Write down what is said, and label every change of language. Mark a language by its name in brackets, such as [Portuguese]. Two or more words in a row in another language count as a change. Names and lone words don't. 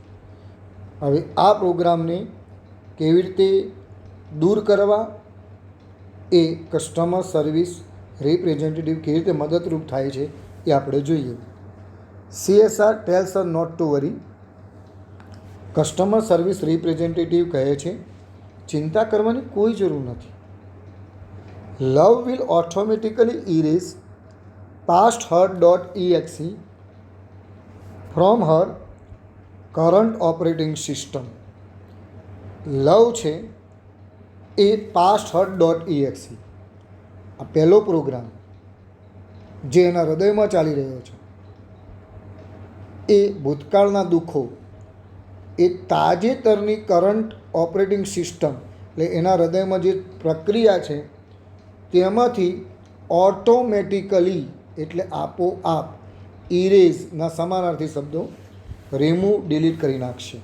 [Gujarati] હવે આ પ્રોગ્રામને કેવી રીતે દૂર કરવા એ [English] customer service representative [Gujarati] કેવી રીતે મદદરૂપ થાય છે એ આપણે જોઈએ. [English] CSR tells her not to worry. customer service representative [Gujarati] કહે છે, ચિંતા કરવાની કોઈ જરૂર નથી. [English] love will automatically erase pasthurt.exe from her current operating system. [Gujarati] લવ છે એ pasthurt.exe, આ પહેલો પ્રોગ્રામ જે એના હૃદયમાં ચાલી રહ્યો છે, એ ભૂતકાળના દુઃખો એ તાજેતરની [English] current operating system [Gujarati] એટલે એના હૃદયમાં જે પ્રક્રિયા છે તેમાંથી ઓટોમેટિકલી એટલે આપોઆપ ઇરેઝના સમાનાર્થી શબ્દો [English] remove delete [Gujarati] કરી નાખશે.